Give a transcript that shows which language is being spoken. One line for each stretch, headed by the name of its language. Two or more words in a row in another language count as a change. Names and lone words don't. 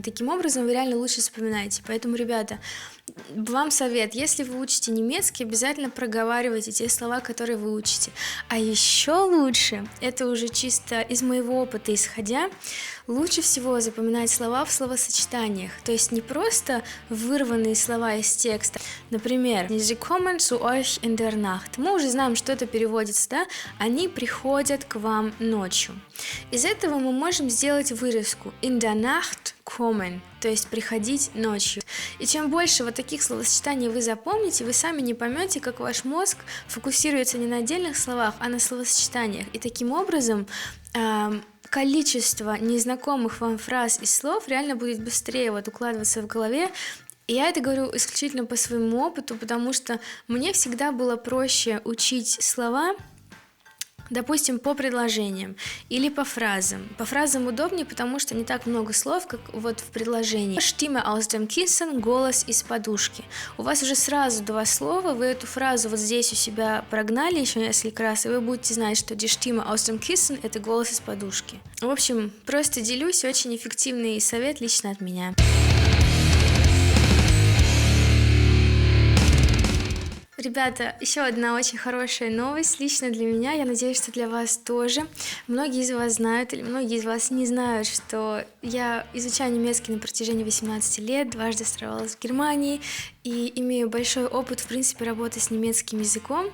Russian: Таким образом, вы реально лучше запоминаете. Поэтому, ребята, вам совет, если вы учите немецкий, обязательно проговаривайте те слова, которые вы учите. А еще лучше, это уже чисто из моего опыта исходя, лучше всего запоминать слова в словосочетаниях. То есть не просто вырванные слова из текста. Например,
German: Sie kommen zu euch in der Nacht.
Russian: Мы уже знаем, что это переводится, да? Они приходят к вам ночью. Из этого мы можем сделать вырезку
German: in der Nacht kommen,
Russian: то есть приходить ночью. И чем больше вот таких словосочетаний вы запомните, вы сами не поймете, как ваш мозг фокусируется не на отдельных словах, а на словосочетаниях. И таким образом количество незнакомых вам фраз и слов реально будет быстрее вот укладываться в голове. И я это говорю исключительно по своему опыту, потому что мне всегда было проще учить слова, допустим, по предложениям или по фразам. По фразам удобнее, потому что не так много слов, как вот в предложении.
German: Stimme aus dem Kissen,
Russian: голос из подушки. У вас уже сразу 2 слова, вы эту фразу вот здесь у себя прогнали еще несколько раз, и вы будете знать, что
German: die Stimme aus dem Kissen —
Russian: это голос из подушки. В общем, просто делюсь, очень эффективный совет лично от меня. Ребята, еще одна очень хорошая новость лично для меня, я надеюсь, что для вас тоже. Многие из вас знают или многие из вас не знают, что я изучаю немецкий на протяжении 18 лет, дважды оставалась в Германии и имею большой опыт, в принципе, работы с немецким языком.